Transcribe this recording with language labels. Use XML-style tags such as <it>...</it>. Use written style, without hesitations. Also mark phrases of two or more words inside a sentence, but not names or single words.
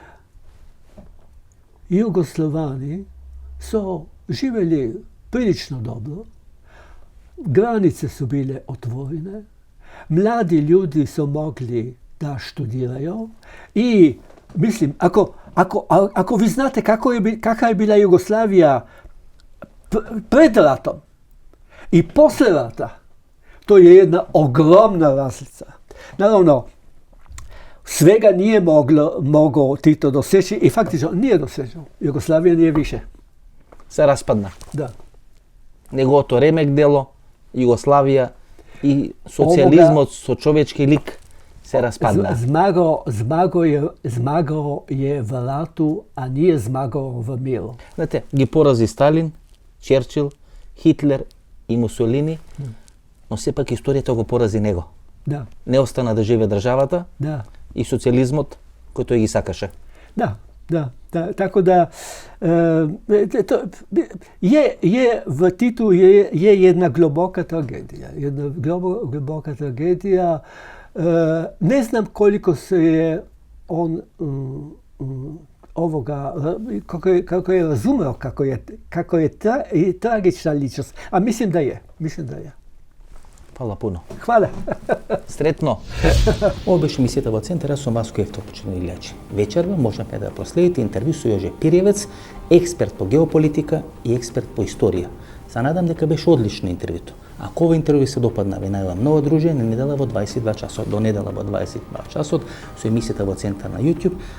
<hr>Jugoslovani su živjeli prilično dobro, granice su bile otvorene, Mladi ljudi su mogli da študiraju i mislim, ako vi znate kakva je bila Jugoslavija pred ratom i posle rata, to je jedna ogromna razlica. Naravno, svega nije mogao Tito doseći i faktično nije dosežao. Jugoslavija nije više.</hr> <mk>Се распадна.</mk> <hr>Da.</hr> <mk>Неговото ремек дело, Југославија и социјализмот со човечки лик се распадна.</mk> <hr>Zmagao je v ratu, a nije zmagao v miru.</hr> <mk>Знаете, ги порази Сталин, Черчил, Хитлер и Мусолини, но сепак историјата го порази него.</mk> <hr>Da,</hr> <mk>Не остана да живее државата</mk> <hr>da,</hr> <mk>и социјализмот кој тој ги сакаше.</mk> <hr>da. Tako da v Titu je jedna globoka tragedija. Jedna globoka tragedija. Ne znam koliko se je on ovoga, kako je razumeo kako je tragična ličnost. A mislim da je.</hr> <mk>Фала пуно.</mk> <hr>Hvala.</hr> <mk>Сретно. Ова беше емисијата во Центар, со вас кој почитувани гледачи. Вечерва можете да проследите интервју со Јоже Пириевец, експерт по геополитика и експерт по историја. Се надам дека беше одлично интервјуто. Ако ова интервју се допадна, ви најавам ново дружење недела во 22 часот, до недела во 22 часот со емисијата во Центар на YouTube.</mk>